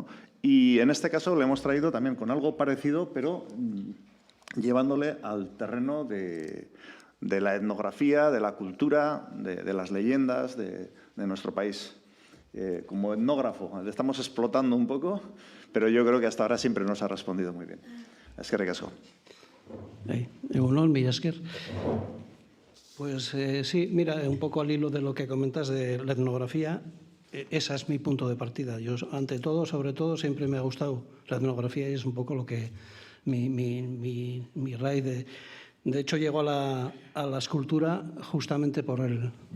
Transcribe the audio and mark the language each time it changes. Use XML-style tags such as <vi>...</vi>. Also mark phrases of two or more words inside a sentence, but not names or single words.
<es>Y en este caso le hemos traído también con algo parecido, pero llevándole al terreno de la etnografía, de la cultura, de las leyendas de nuestro país. Como etnógrafo, le estamos explotando un poco, pero yo creo que hasta ahora siempre nos ha respondido muy bien.</es> <eu>Eskerrik asko. Egunon, mila esker.</eu> <es>Pues sí, mira, un poco al hilo de lo que comentas de la etnografía, ese es mi punto de partida. Yo, ante todo, sobre todo, siempre me ha gustado la etnografía y es un poco lo que mi raíz de... De hecho, llego a la escultura justamente por el...</es>